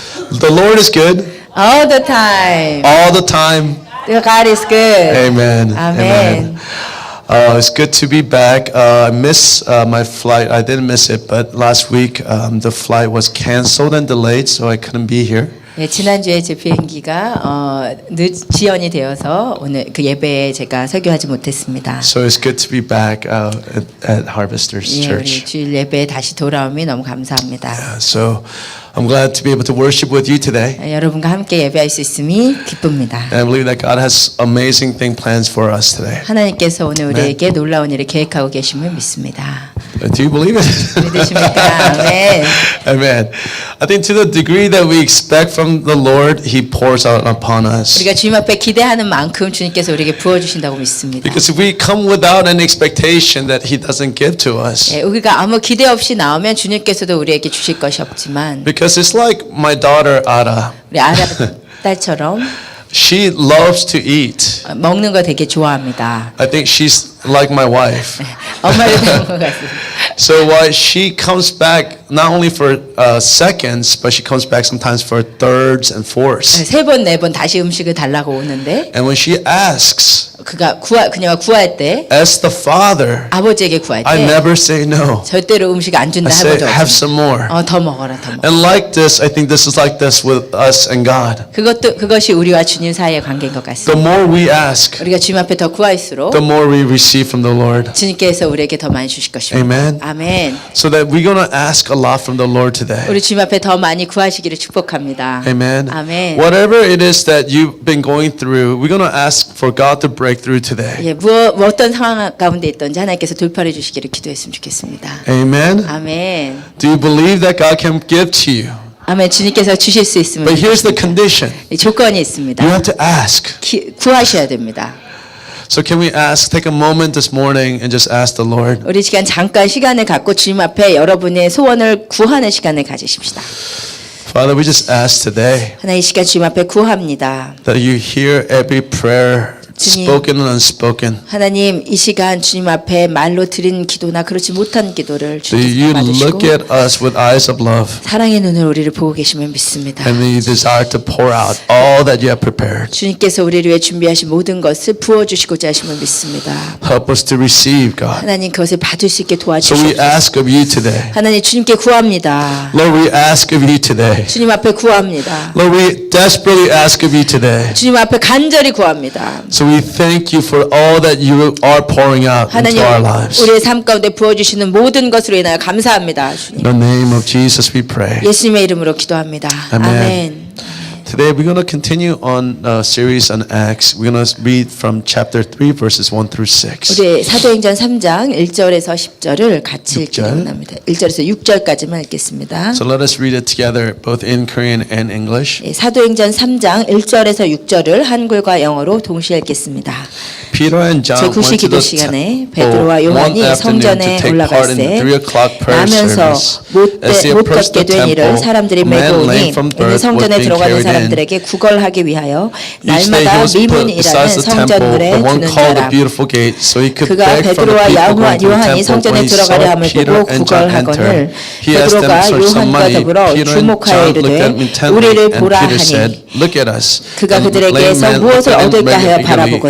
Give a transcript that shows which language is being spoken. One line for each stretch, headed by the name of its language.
English: The Lord is good. All the time. All the time. God is good. Amen. Amen. It's good to be back. I missed my flight. I didn't miss it, but last week the flight was canceled and delayed, so I couldn't be here.
Korean: 예, 지난주에 제 비행기가 지연이 되어서 오늘 그 예배에 제가 설교하지 못했습니다.
English: So it's good to be back at Harvesters
Korean: 예, 우리
English: Church.
Korean: 주일 예배에 다시 돌아옴이 너무 감사합니다.
English: So I'm glad to be able to worship with you today.
Korean: 여러분과 함께 예배할 수 있음이 기쁩니다.
English: And I believe that God has amazing plans for us today.
Korean: 하나님께서 오늘 우리에게 놀라운 일을 계획하고 계심을 믿습니다.
English: Do you believe it?
Korean: 믿으십니까? 아멘.
English: Amen. I think to the degree that we expect from the Lord, He pours out upon us.
Korean: 우리가 주님 앞에 기대하는 만큼 주님께서 우리에게 부어주신다고 믿습니다.
English: Because if we come without an expectation that He doesn't give to us.
Korean: 예, 우리가 아무 기대 없이 나오면 주님께서도 우리에게 주실 것이 없지만
English: Because it's like my daughter Ada.
Korean: 우리 아라 딸처럼
English: She loves to eat.
Korean: 먹는 거 되게 좋아합니다.
English: I think she's like my wife.
Korean: 엄마를 닮은 것 같습니다.
English: So why she comes back not only for seconds, but she comes back sometimes for thirds and fourths.
Korean: 세 번, 네 번 다시 음식을 달라고 오는데
English: And when she asks,
Korean: 그녀가 구할 때
English: as the father,
Korean: 아버지에게 구할
English: I
Korean: 때
English: never say no.
Korean: 절대로 음식 안
English: I
Korean: 준다
English: say,
Korean: 해본 적
English: have
Korean: 없습니다.
English: some more.
Korean: 더 먹어라, 더 먹어.
English: And like this, I think this is like this with us and God.
Korean: 그것이 우리와 주님 사이의 관계인 것
English: The
Korean: 같습니다.
English: more we ask,
Korean: 우리가 주님 앞에 더 구할수록
English: the more we receive from the Lord.
Korean: 주님께서 우리에게 더 많이 주실 것입니다.
English: Amen.
Korean: 아멘.
English: So that we're going to ask a lot from the Lord today.
Korean: 우리 주님 앞에 더 많이 구하시기를 축복합니다.
English: Amen.
Korean: 아멘.
English: Whatever it is that you've been going through, we're going to ask for God to break through today.
Korean: 예, 어떤 상황 가운데 있든지 하나님께서 돌파해 주시기를 기도했으면 좋겠습니다.
English: Amen.
Korean: 아멘.
English: Do you believe that God can give to you?
Korean: 아멘. 주님께서 주실 수 있으면
English: But here's the
Korean: 좋겠습니다.
English: condition.
Korean: 조건이 있습니다.
English: You have to ask.
Korean: 구하셔야 됩니다.
English: So can we take a moment this morning and just ask the Lord?
Korean: 우리 잠깐 시간을 갖고 주님 앞에 여러분의 소원을 구하는 시간을 가지십시다.
English: Father, we just ask today
Korean: 하나님 이 시간 주님 앞에 구합니다.
English: that you hear every prayer, spoken and unspoken.
Korean: 하나님 이 시간 주님 앞에 말로 드린 기도나 그렇지 못한 기도를
English: That you
Korean: 주님께서
English: look
Korean: 받으시고
English: at us with eyes of love
Korean: 사랑의 눈으로 우리를 보고 계시면 믿습니다.
English: and you desire to pour out all that you have prepared.
Korean: 주님께서 우리를 위해 준비하신 모든 것을 부어주시고자 하심을 믿습니다.
English: Help us to receive, God.
Korean: 하나님 그것을 받을 수 있게
English: So we
Korean: 도와주시옵소서.
English: ask of you today.
Korean: 하나님 주님께 구합니다.
English: Lord, we ask of you today.
Korean: 주님 앞에 구합니다.
English: Lord, we desperately ask of you today.
Korean: 주님 앞에 간절히 구합니다.
English: So we thank you for all that you are pouring out into
Korean: 하나님
English: our lives.
Korean: 우리의 삶 가운데 부어주시는 모든 것으로 인하여 감사합니다. 주님.
English: In the name of Jesus we pray.
Korean: 예수님의 이름으로 기도합니다. 아멘. 아멘.
English: Today we're going to continue on a series on Acts. We're going to read from chapter 3 verses 1 through 6.
Korean: 우리 사도행전 3장 1절에서 10절을 같이 읽기 6절. 원합니다. 1절에서 6절까지만 읽겠습니다.
English: So let us read it together both in Korean and English.
Korean: 예, 사도행전 3장 1절에서 6절을 한글과 영어로 동시에 읽겠습니다.
English: Peter and John
Korean: 제9시
English: went to
Korean: 기도
English: the
Korean: 시간에
English: temple
Korean: 베드로와
English: one
Korean: 요한이
English: afternoon to
Korean: 성전에
English: take part in the
Korean: 올라갈새
English: 3 o'clock prayer
Korean: 나면서
English: service. As they
Korean: 못
English: approached
Korean: 걷게
English: the
Korean: 된 이를
English: temple,
Korean: 사람들이
English: a man
Korean: 메고
English: lame
Korean: 오니
English: from
Korean: 이는
English: birth was
Korean: 성전에
English: being
Korean: 들어가는
English: carried in.
Korean: 사람들에게 구걸하게 위하여
English: Each day he
Korean: 날마다
English: was put
Korean: 미문이라는
English: beside the temple,
Korean: 성전문에
English: the one
Korean: 두는
English: called the
Korean: 자라.
English: Beautiful Gate, so he could
Korean: 그가
English: beg from the
Korean: 베드로와
English: people going to the
Korean: 요한이
English: temple.
Korean: 성전에
English: When he
Korean: 들어가려
English: saw
Korean: 함을
English: Peter
Korean: 보고
English: and John enter,
Korean: 구걸하거늘
English: he asked them
Korean: 베드로가
English: for some
Korean: 요한과
English: money.
Korean: 더불어
English: Peter and
Korean: 주목하여
English: John looked
Korean: 이르되
English: at him intently,
Korean: 우리를
English: and
Korean: 보라
English: Peter said,
Korean: 하니
English: "Look at us."
Korean: 그가
English: And the
Korean: 그들에게서
English: lame man
Korean: 무엇을
English: looked at him
Korean: 얻을까 하여
English: eagerly,
Korean: 바라보거늘